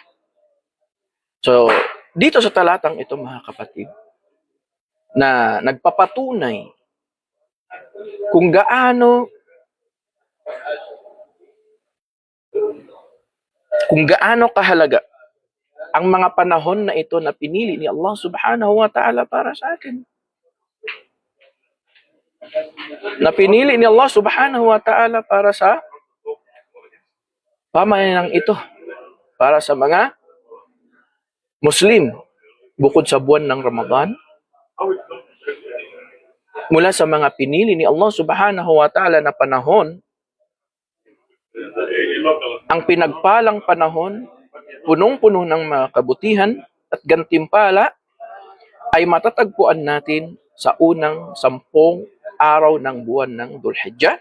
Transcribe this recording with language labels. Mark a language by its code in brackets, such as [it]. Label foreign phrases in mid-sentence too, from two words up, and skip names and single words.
[tl] So, dito sa talatang ito, mga kapatid, na nagpapatunay kung gaano kahalaga ang mga panahon na ito na pinili ni Allah [ar] سبحانه وتعالى [tl] para sa atin. Na pinili ni Allah [ar] سبحانه وتعالى [tl] para sa pamayanang ito, para sa mga Muslim, bukod sa buwan ng Ramadan, mula sa mga pinili ni Allah [ar] سبحانه وتعالى [tl] na panahon, ang pinagpalang panahon, punong-puno ng mga kabutihan at gantimpala, ay matatagpuan natin sa unang 10 araw ng buwan ng Dhul-Hijjah.